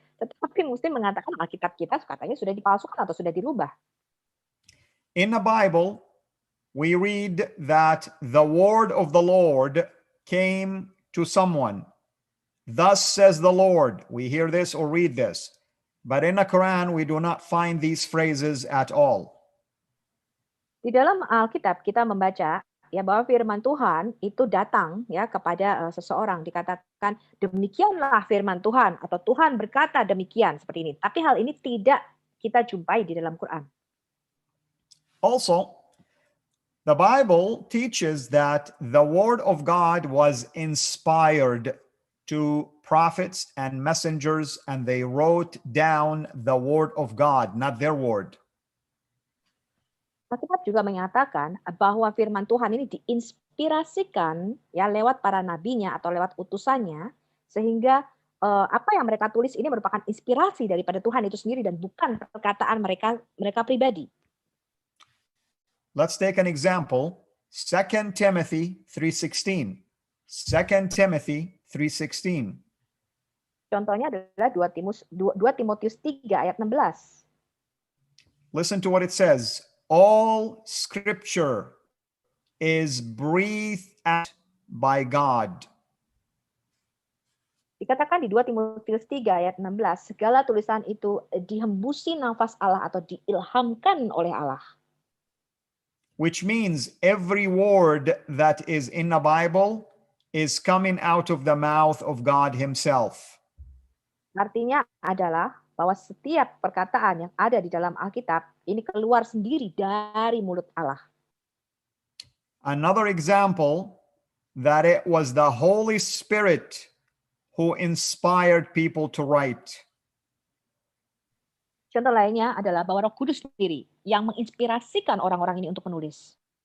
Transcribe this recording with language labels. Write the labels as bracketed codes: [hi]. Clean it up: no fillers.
[id] Tetapi Muslim mengatakan Alkitab kita katanya sudah dipalsukan atau sudah dirubah. [en] In the Bible, we read that the word of the Lord came to someone. Thus says the Lord. We hear this or read this. But in the Quran, we do not find these phrases at all. [id] Di dalam Alkitab kita membaca ya bahwa firman Tuhan itu datang ya kepada seseorang, dikatakan demikianlah firman Tuhan atau Tuhan berkata demikian seperti ini. Tapi hal ini tidak kita jumpai di dalam Quran. [en] Also, the Bible teaches that the word of God was inspired to prophets and messengers, and they wrote down the word of God, not their word. [id] Alkitab juga menyatakan bahwa firman Tuhan ini diinspirasikan ya lewat para nabinya atau lewat utusannya, sehingga apa yang mereka tulis ini merupakan inspirasi daripada Tuhan itu sendiri dan bukan perkataan mereka pribadi. [en] Let's take an example. 2 Timothy 3:16. 2 Timothy 3:16. [id] Contohnya adalah 2 Timotius 3 ayat 16. [en] Listen to what it says. All scripture is breathed out by God. [id] Dikatakan di 2 Timotius 3 ayat 16, segala tulisan itu dihembusi nafas Allah atau diilhamkan oleh Allah. [en] Which means every word that is in the Bible is coming out of the mouth of God himself. [id] Artinya adalah bahwa setiap perkataan yang ada di dalam Alkitab ini keluar sendiri dari mulut Allah. [en] Another example that it was the Holy Spirit who inspired people to write. [id] Contoh lainnya adalah bahwa Roh Kudus sendiri yang menginspirasikan orang-orang ini untuk menulis.